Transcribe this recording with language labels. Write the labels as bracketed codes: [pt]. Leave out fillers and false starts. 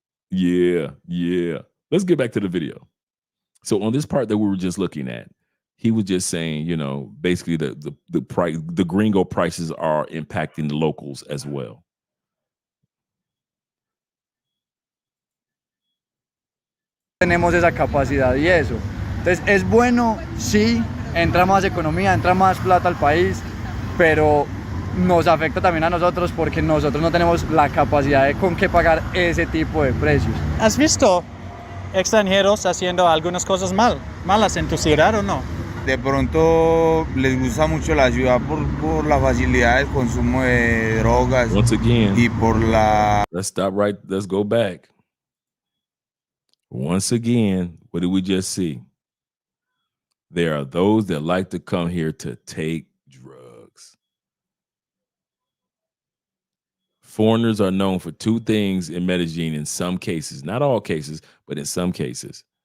[en] Yeah. Let's get back to the video. So on this part that we were just looking at, he was just saying, basically the price, the gringo prices are impacting the locals as well. [es] Tenemos esa capacidad y eso. Entonces es bueno, sí, entra más economía, entra más plata al país, pero nos afecta también a nosotros porque nosotros no tenemos la capacidad de con qué pagar ese tipo de precios. ¿Has visto extranjeros haciendo algunas cosas malas en tu ciudad o no? de pronto les gusta mucho la ciudad por la facilidad del consumo de drogas. [en] Once again, [es] y por la... [en] let's stop right. Let's go back. Once again, what did we just see? There are those that like to come here to take drugs. Foreigners are known for two things in Medellin in some cases, not all cases, but in some cases.